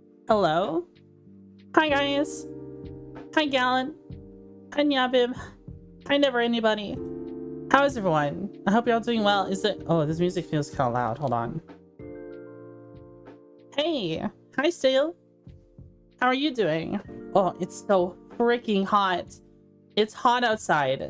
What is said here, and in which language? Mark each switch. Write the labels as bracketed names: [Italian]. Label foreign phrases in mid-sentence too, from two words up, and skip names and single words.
[English] Hello? Hi guys. Hi Gallant. Hi Nyabib. Hi Never Anybody. How is everyone? I hope you're all doing well. Is it? Oh, this music feels kind of loud. Hold on. Hey. Hi Stale. How are you doing? Oh, it's so freaking hot. It's hot outside.